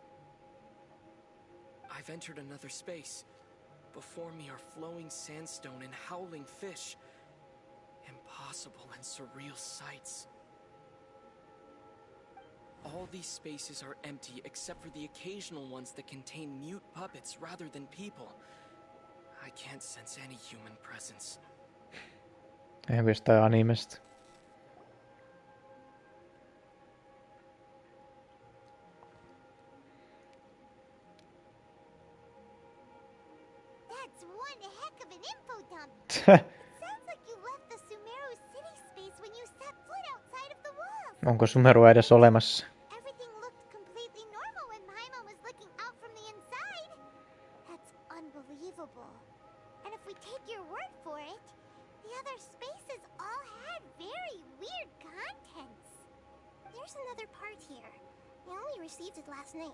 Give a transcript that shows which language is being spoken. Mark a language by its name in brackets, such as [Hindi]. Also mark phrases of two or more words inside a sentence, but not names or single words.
[English] I've entered another space. Before me are flowing sandstone and howling fish. Impossible and surreal sights. All these spaces are empty except for the occasional ones that contain mute puppets rather than people. I can't sense any human presence. [Finnish] Eihän jostain animesta. [English] That's one heck of an info dump. Sounds like you left the Sumeru city space when you set foot outside of the walls. [Finnish] Onko Sumerua edes olemassa? [English] Everything looked completely normal when Paimon was looking out from the inside. That's unbelievable. And if we take your word for it, the other spaces all had very weird contents. There's another part here. I only received it last night.